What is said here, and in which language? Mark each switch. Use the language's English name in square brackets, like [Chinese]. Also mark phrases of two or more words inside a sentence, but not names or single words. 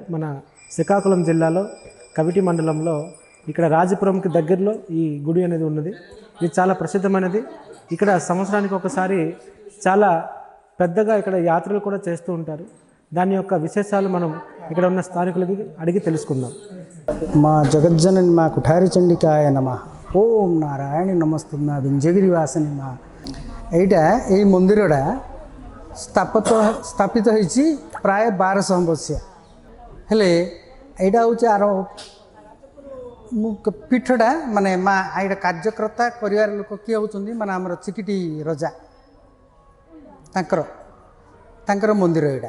[Telugu] మన శ్రీకాకుళం జిల్లాలో కవిటి మండలంలో ఇక్కడ రాజపురంకి దగ్గరలో ఈ గుడి అనేది ఉన్నది. ఇది చాలా ప్రసిద్ధమైనది. ఇక్కడ సంవత్సరానికి ఒకసారి చాలా పెద్దగా ఇక్కడ యాత్రలు కూడా చేస్తూ ఉంటారు. దాని యొక్క విశేషాలు మనం ఇక్కడ ఉన్న స్థానికులకి అడిగి తెలుసుకుందాం. [Sanskrit] మా జగజ్జనని మా కుఠారి చండికాయ నమ. ఓం ନାରାୟଣୀ ନମସ୍ତେ ମା ବିଞ୍ଜଗିରି ବାସିନୀ ମା. [Odia] ଏଇଟା ଏଇ ମନ୍ଦିରଟା ସ୍ଥାପିତ ହେଇଛି ପ୍ରାୟ 1200 ମସିହା। ହେଲେ ଏଇଟା ହେଉଛି ଆର ପୀଠଟା ମାନେ ମା ଏଇଟା କାର୍ଯ୍ୟକର୍ତ୍ତା କରିବାର ଲୋକ କିଏ ହେଉଛନ୍ତି ମାନେ ଆମର ଚିକିଟି ରଜା ତାଙ୍କର ମନ୍ଦିର ଏଇଟା।